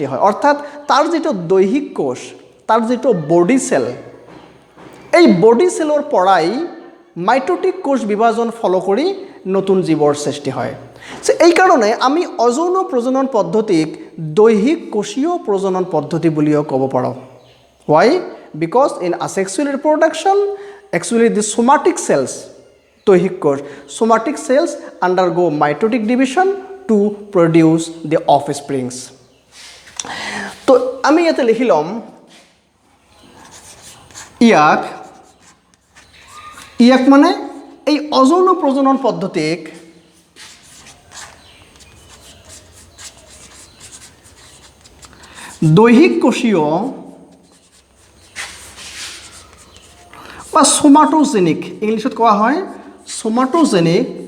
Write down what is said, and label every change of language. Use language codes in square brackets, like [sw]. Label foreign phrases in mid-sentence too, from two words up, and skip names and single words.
[as] হয় অৰ্থাৎ তাৰ যিটো দৈহিক কোষ তাৰ যিটো [en] body cell [as] এই [en] body cellৰ [as] পৰাই মাইটোটিক কোষ বিভাজন ফলো কৰি নতুন জীৱৰ সৃষ্টি হয় সো এই কাৰণে আমি অযৌন প্ৰজনন পদ্ধতিক দৈহিক কোষীয় প্ৰজনন পদ্ধতি বুলিও ক'ব পাৰোঁ [en] why because in asexual reproduction actually the somatic cells [as] দৈহিক কোষ [en] somatic cells undergo mitotic division to produce the offsprings [as] তো আমি ইয়াতে লিখি ল'ম ইয়াক মানে এই অযৌন প্ৰজনন পদ্ধতিক দৈহিক কোষীয় বা সোমাটোজেনিক ইংলিছত কোৱা হয় সোমাটোজেনিক